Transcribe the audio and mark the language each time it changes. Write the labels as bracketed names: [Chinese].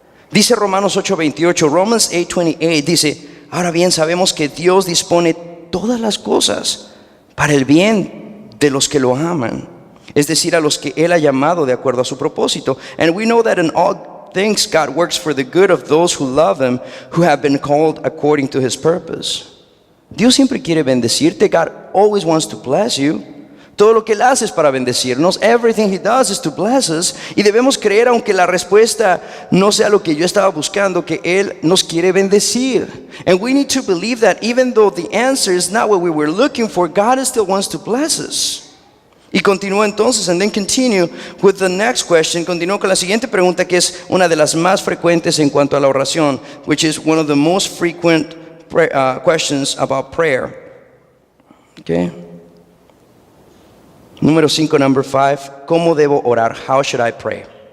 [Spanish] Dice Romanos 8:28, Romans 8:28, dice, ahora bien sabemos que Dios dispone todas las cosas para el bien de los que lo aman. Es decir, a los que Él ha llamado de acuerdo a su propósito. [English] And we know that in all things God works for the good of those who love Him, who have been called according to His purpose. [Spanish] Dios siempre quiere bendecirte. [English] God always wants to bless you. [Spanish] Todo lo que Él hace es para bendecirnos. [English] Everything He does is to bless us. [Spanish] Y debemos creer, aunque la respuesta no sea lo que yo estaba buscando, que Él nos quiere bendecir. [English] And we need to believe that even though the answer is not what we were looking for, God still wants to bless us. [Spanish] Y continúa entonces, [English] and then continue with the next question. [Spanish] Continúa con la siguiente pregunta, que es una de las más frecuentes en cuanto a la oración, [English] which is one of the most frequent questions about prayer. Okay. [Spanish] Número 5, [English] number 5. [Spanish] ¿Cómo debo orar? [English] How should I pray?